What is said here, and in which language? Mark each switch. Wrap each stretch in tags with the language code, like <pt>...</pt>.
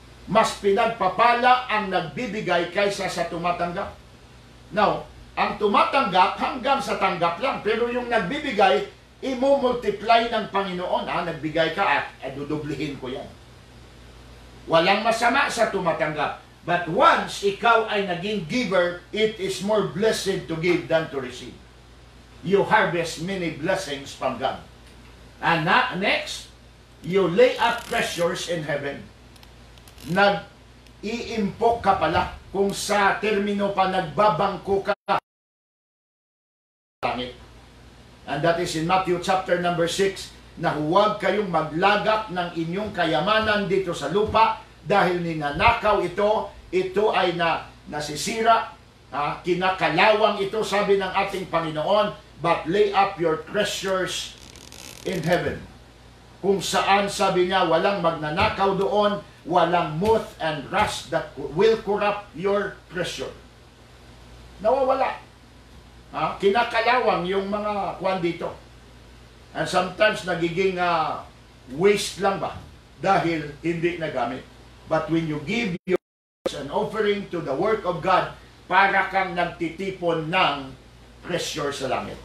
<tl>Mas pinagpapala ang nagbibigay kaysa sa tumatanggap. Now, ang tumatanggap hanggang sa tanggap lang, pero yung nagbibigay, imo-multiply ng Panginoon. Nagbigay ka, dudublihin ko yan. Walang masama sa tumatanggap.</tl> <en>But once</en> <tl>ikaw ay naging</tl> <en>giver, it is more blessed to give than to receive. You harvest many blessings from God. And next, you lay up treasures in heaven.</en> <tl>Nag-iimpok ka pala, kung sa termino pa, nagbabangko ka langit.</tl> <en>And that is in Matthew chapter number 6,</en> <tl>na huwag kayong maglagak ng inyong kayamanan dito sa lupa dahil ninanakaw ito ay nasisira, kinakalawang ito, sabi ng ating Panginoon,</tl> <en>but lay up your treasures in heaven.</en> <tl>Kung saan, sabi niya, walang magnanakaw doon, walang</tl> <en>moth and rust that will corrupt your treasure.</en> <tl>Nawawala. Kinakalawang yung mga kwan dito.</tl> <en>And sometimes</en> <tl>nagiging waste lang ba dahil hindi nagamit.</tl> <en>But when you give an offering to the work of God,</en> <tl>para kang nagtitipon ng treasure sa langit.</tl>